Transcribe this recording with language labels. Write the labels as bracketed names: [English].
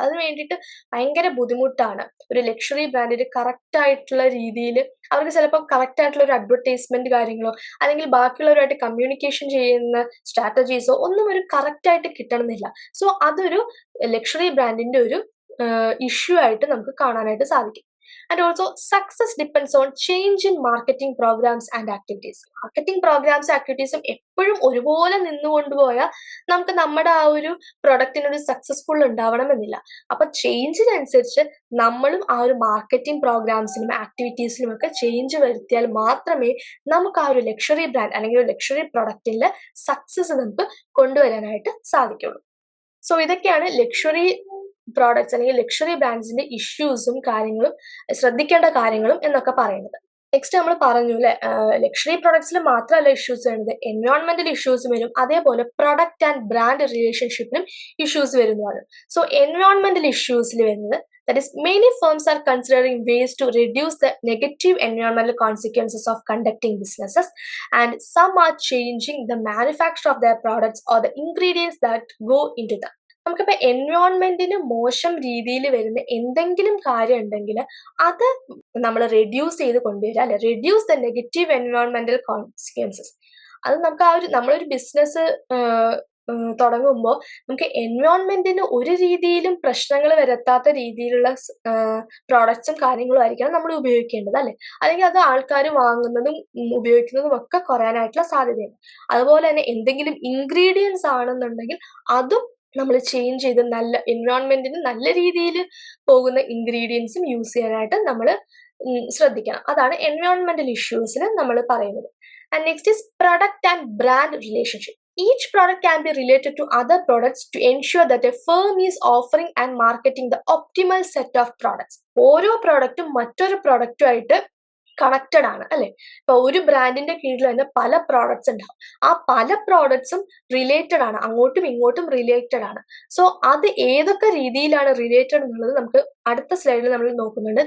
[Malayalam] അതിന് വേണ്ടിയിട്ട് ഭയങ്കര ബുദ്ധിമുട്ടാണ്. ഒരു ലക്ഷറി ബ്രാൻഡിന് കറക്റ്റ് ആയിട്ടുള്ള രീതിയിൽ അവർക്ക് ചിലപ്പോൾ കറക്റ്റ് ആയിട്ടുള്ള ഒരു അഡ്വർടൈസ്മെന്റ് കാര്യങ്ങളോ അല്ലെങ്കിൽ ബാക്കിയുള്ളവരുമായിട്ട് കമ്മ്യൂണിക്കേഷൻ ചെയ്യുന്ന സ്ട്രാറ്റജീസോ ഒന്നും ഒരു കറക്റ്റ് ആയിട്ട് കിട്ടണമെന്നില്ല. സോ അതൊരു ലക്ഷറി ബ്രാൻഡിന്റെ ഒരു ഇഷ്യൂ ആയിട്ട് നമുക്ക് കാണാനായിട്ട് സാധിക്കും. [English] And also success depends on change in marketing programs and activities. Marketing programs activities [Malayalam] എപ്പോഴും ഒരുപോലെ നിന്നുകൊണ്ടുപോയാൽ നമുക്ക് നമ്മുടെ ആ ഒരു പ്രൊഡക്റ്റിനൊരു സക്സസ്ഫുൾ ഉണ്ടാവണമെന്നില്ല. അപ്പൊ ചേഞ്ചിനനുസരിച്ച് നമ്മളും ആ ഒരു മാർക്കറ്റിംഗ് പ്രോഗ്രാംസിലും ആക്ടിവിറ്റീസിലും ഒക്കെ ചേഞ്ച് വരുത്തിയാൽ മാത്രമേ നമുക്ക് ആ ഒരു ലക്ഷറി ബ്രാൻഡ് അല്ലെങ്കിൽ ഒരു ലക്ഷറി പ്രൊഡക്റ്റിലെ സക്സസ് നമുക്ക് കൊണ്ടുവരാനായിട്ട് സാധിക്കുള്ളൂ. സോ ഇതൊക്കെയാണ് ലക്ഷറി പ്രോഡക്ട്സ് അല്ലെങ്കിൽ ലക്ഷറി ബ്രാൻഡ്സിന്റെ ഇഷ്യൂസും കാര്യങ്ങളും ശ്രദ്ധിക്കേണ്ട കാര്യങ്ങളും എന്നൊക്കെ പറയുന്നത്. നെക്സ്റ്റ് നമ്മൾ പറഞ്ഞു അല്ലെ, ലക്ഷറി പ്രൊഡക്ട്സിൽ മാത്രമല്ല ഇഷ്യൂസ് വരുന്നത്, എൻവയോൺമെന്റൽ ഇഷ്യൂസ് വരും, അതേപോലെ പ്രൊഡക്റ്റ് ആൻഡ് ബ്രാൻഡ് റിലേഷൻഷിപ്പിനും ഇഷ്യൂസ് വരുന്നതാണ്. സോ എൻവയോൺമെന്റൽ ഇഷ്യൂസിൽ വരുന്നത് [English] that is many firms are considering ways to reduce the negative environmental consequences of conducting businesses, and some are changing the manufacture of their products or the ingredients that go into them. [Malayalam] നമുക്കിപ്പോൾ എൻവയോൺമെന്റിന് മോശം രീതിയിൽ വരുന്ന എന്തെങ്കിലും കാര്യം ഉണ്ടെങ്കിൽ അത് നമ്മൾ reduce ചെയ്ത് കൊണ്ടുവരിക അല്ലെ, [English] Reduce the negative എൻവയോൺമെന്റൽ consequences. [Malayalam] അത് നമുക്ക് ആ ഒരു നമ്മളൊരു ബിസിനസ് തുടങ്ങുമ്പോൾ നമുക്ക് എൻവയോൺമെന്റിന് ഒരു രീതിയിലും പ്രശ്നങ്ങൾ വരുത്താത്ത രീതിയിലുള്ള പ്രോഡക്ട്സും കാര്യങ്ങളും ആയിരിക്കണം നമ്മൾ ഉപയോഗിക്കേണ്ടത് അല്ലെ. അല്ലെങ്കിൽ അത് ആൾക്കാർ വാങ്ങുന്നതും ഉപയോഗിക്കുന്നതും ഒക്കെ കുറയാനായിട്ടുള്ള സാധ്യതയുണ്ട്. അതുപോലെ തന്നെ എന്തെങ്കിലും ഇൻഗ്രീഡിയൻസ് ആണെന്നുണ്ടെങ്കിൽ അതും നമ്മൾ ചേഞ്ച് ചെയ്ത് നല്ല എൻവയോൺമെന്റിന് നല്ല രീതിയിൽ പോകുന്ന ഇൻഗ്രീഡിയൻസും യൂസ് ചെയ്യാനായിട്ട് നമ്മൾ ശ്രദ്ധിക്കണം. അതാണ് എൻവയോൺമെന്റൽ ഇഷ്യൂസിൽ നമ്മൾ പറയുന്നത്. [English] And next is product and brand relationship. Each product can be related to other products to ensure that a firm is offering and marketing the optimal set of products. [Malayalam] ഓരോ പ്രോഡക്റ്റും മറ്റൊരു പ്രോഡക്റ്റുമായിട്ട് കണക്റ്റഡ് ആണ് അല്ലെ. ഇപ്പൊ ഒരു ബ്രാൻഡിന്റെ കീഴിൽ തന്നെ പല പ്രോഡക്ട്സ് ഉണ്ടാവും. ആ പല പ്രോഡക്ട്സും റിലേറ്റഡ് ആണ്, അങ്ങോട്ടും ഇങ്ങോട്ടും റിലേറ്റഡ് ആണ്. സോ അത് ഏതൊക്കെ രീതിയിലാണ് റിലേറ്റഡ് എന്നുള്ളത് നമുക്ക് അടുത്ത സ്ലൈഡിൽ നമ്മൾ നോക്കുന്നുണ്ട്.